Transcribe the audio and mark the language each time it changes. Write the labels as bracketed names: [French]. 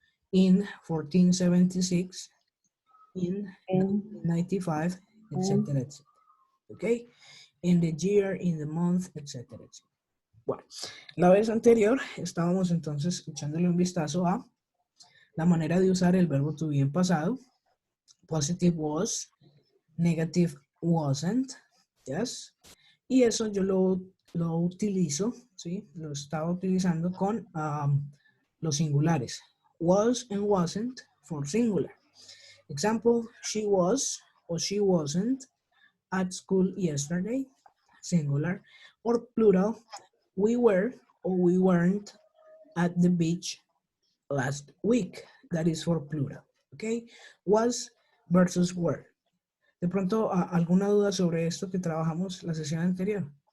[English] In 1476, in 1995, etcétera, etcétera. ¿Ok? In the year, in the month, etcétera, etcétera. [Spanish] Bueno, la vez anterior estábamos entonces echándole un vistazo a la manera de usar el verbo to be en pasado. [English] Positive was, negative wasn't, yes. [Spanish] Y eso yo lo utilizo, ¿sí? Lo estaba utilizando con los singulares. [English] Was and wasn't for singular. Example, she was or she wasn't at school yesterday, singular. Or plural, we were or we weren't at the beach last week. That is for plural, okay? Was versus were. [Spanish] De pronto, ¿alguna duda sobre esto que trabajamos la sesión anterior?